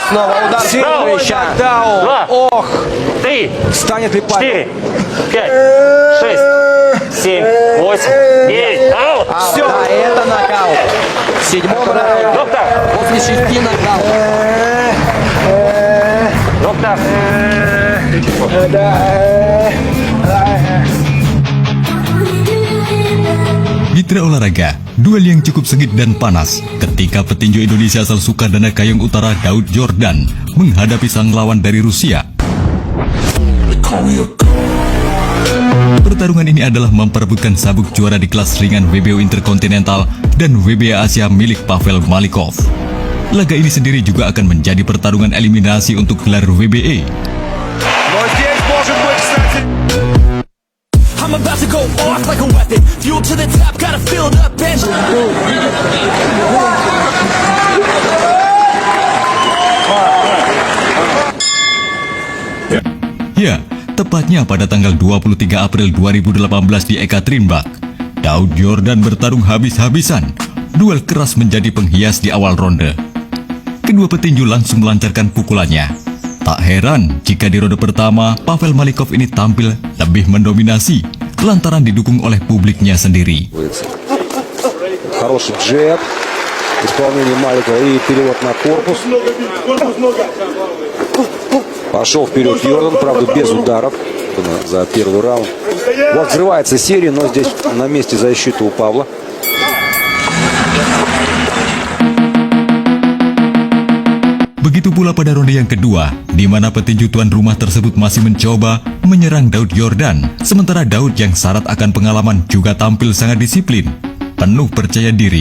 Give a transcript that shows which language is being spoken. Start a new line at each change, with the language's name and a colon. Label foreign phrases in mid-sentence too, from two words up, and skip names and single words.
Russian: Снова удар Сильвича. Ох! 3, Станет ли Павел? 4, 5, 6, 7, 8, 9. Аут! Все, да, это нокаут. В седьмом раунде. Доктор! После 6 нокаут. Доктор!
Indonesian: Mitra olahraga, duel yang cukup sengit dan panas ketika petinju Indonesia asal Sukadana Kayong Utara Daud Yordan menghadapi sang lawan dari Rusia. Pertarungan ini adalah memperebutkan sabuk juara di kelas ringan WBO Interkontinental dan WBA Asia milik Pavel Malikov. Laga ini sendiri juga akan menjadi pertarungan eliminasi untuk gelar WBA.
Russian: Но здесь может быть, кстати...
English: I'm about to go off like a weapon. Fuel to the top, got a filled up engine.
Indonesian: Ya, tepatnya pada tanggal 23 April 2018 di Ekaterinburg, Daud Yordan bertarung habis-habisan. Duel keras menjadi penghias di awal ronde. Kedua petinju langsung melancarkan pukulannya. Tak heran jika di ronde pertama, Pavel Malikov ini tampil lebih mendominasi lantaran didukung oleh publiknya sendiri.
Russian: Хороший джеб. Исполнение Маликова и перевод на корпус. Пошел вперед Йордан, правда без ударов за первый раунд. Вот взрывается серия, но здесь на месте защиты у Павла.
Indonesian: Begitu pula pada ronde yang kedua, di mana petinju tuan rumah tersebut masih mencoba menyerang Daud Yordan, sementara Daud yang syarat akan pengalaman juga tampil sangat disiplin, penuh percaya diri.